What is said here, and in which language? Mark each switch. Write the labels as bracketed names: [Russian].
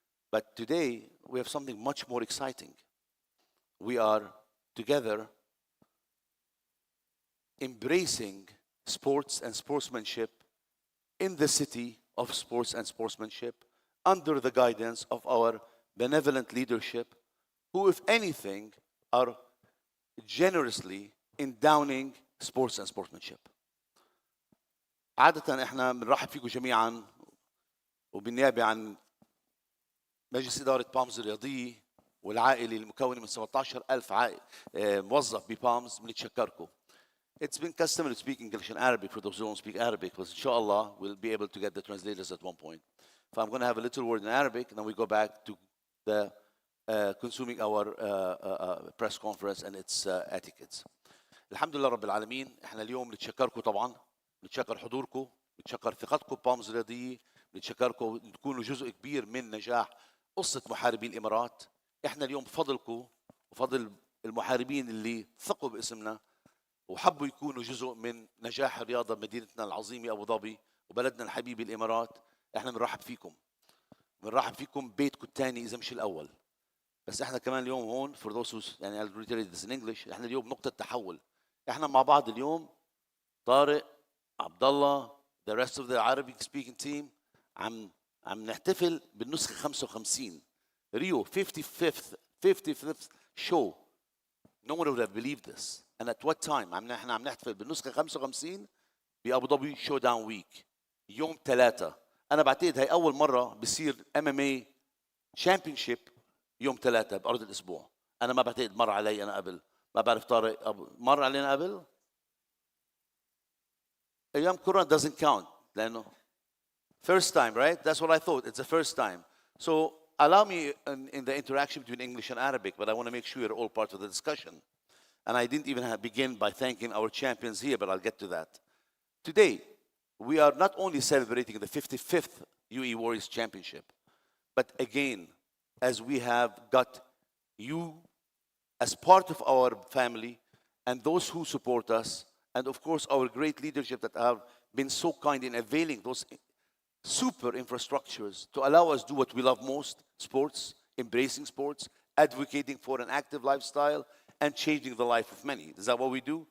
[English] But today, we have something much more exciting. We are together embracing sports and sportsmanship in the city of sports and sportsmanship under the guidance of our benevolent leadership, who, if anything, are generously endowing sports and sportsmanship. [Arabic] عادة احنا بنرحب فيكم جميعا وبالنيابة عن مجلس إدارة بامز الرياضية والعائلة المكونة من 17,000 موظف ببامز بنتشكركم. [English] It's been customary to speak English and Arabic for those who don't speak Arabic, but inshallah we'll be able to get the translators at one point. So I'm going to have a little word in Arabic, and then we go back to the consuming our press conference and its etiquettes. [Arabic] الحمد لله رب العالمين. احنا اليوم نتشكركم طبعا، نتشكر حضوركم، نتشكر ثقتكم ببامز الرياضية، نتشكركم تكونوا جزء كبير من نجاح قصة محاربي الإمارات. احنا اليوم بفضلكم وفضل المحاربين اللي ثقوا باسمنا وحبوا يكونوا جزء من نجاح الرياضة بمدينتنا العظيمة أبو ظبي وبلدنا الحبيب الإمارات. احنا بنرحب فيكم، بنرحب فيكم بيتكم الثاني إذا مش الأول. بس احنا كمان اليوم هون [English] for those who [Arabic] يعني [English] I'll reiterate this in English. [Arabic] احنا اليوم نقطة تحول. احنا مع بعض اليوم طارق، عبد الله، [English] the rest of the Arabic speaking team [Arabic] عم نحتفل بالنسخة 55. [English] Rio 55th show. No one would have believed this. And at what time? [Arabic] احنا عم نحتفل بالنسخة 55 بأبو ظبي شو داون ويك يوم 3. أنا بعتقد هي أول مرة بصير [English] MMA championship [Arabic] يوم 3 بأرض الأسبوع. أنا ما بعتقد مر علي أنا قبل. ما بعرف طارق مر علينا قبل؟ أيام كورونا [English] doesn't count [Arabic] لأنه [English] first time, right? That's what I thought. It's the first time. So allow me in the interaction between English and Arabic, but I want to make sure you're all part of the discussion. And I didn't even begin by thanking our champions here, but I'll get to that. Today, we are not only celebrating the 55th UAE Warriors Championship, but again, as we have got you as part of our family and those who support us, and of course our great leadership that have been so kind in availing those super infrastructures to allow us do what we love most, sports, embracing sports, advocating for an active lifestyle, and changing the life of many. Is that what we do?